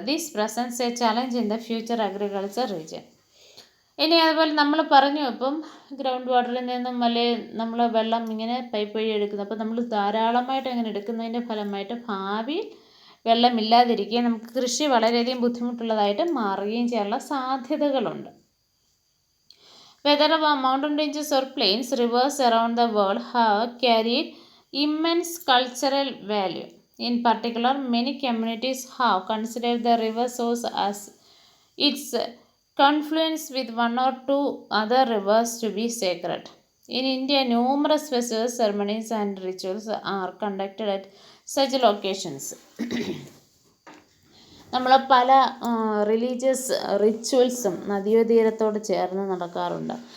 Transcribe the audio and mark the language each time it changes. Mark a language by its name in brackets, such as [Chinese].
[English] This presents a challenge in the future agriculture region. [Malayalam] ഇനി അതുപോലെ നമ്മൾ പറഞ്ഞു ഇപ്പം ഗ്രൗണ്ട് വാട്ടറിൽ നിന്നും നമ്മൾ വെള്ളം ഇങ്ങനെ പൈപ്പ് വഴി എടുക്കുന്നത്. അപ്പോൾ നമ്മൾ ധാരാളമായിട്ട് അങ്ങനെ എടുക്കുന്നതിൻ്റെ ഫലമായിട്ട് ഭാവിയിൽ വെള്ളമില്ലാതിരിക്കുകയും നമുക്ക് കൃഷി വളരെയധികം ബുദ്ധിമുട്ടുള്ളതായിട്ട് മാറുകയും ചെയ്യാനുള്ള സാധ്യതകളുണ്ട്. [English] Whether mountain ranges or plains, rivers around the world have carried immense cultural value. In particular, many communities have considered the river source as its confluence with one or two other rivers to be sacred. In India, numerous festivals, ceremonies, and rituals are conducted at such locations. [Malayalam] നമ്മൾ പല religious റിച്വൽസും നദീതീരത്തോട് ചേർന്ന് നടക്കാറുണ്ട്.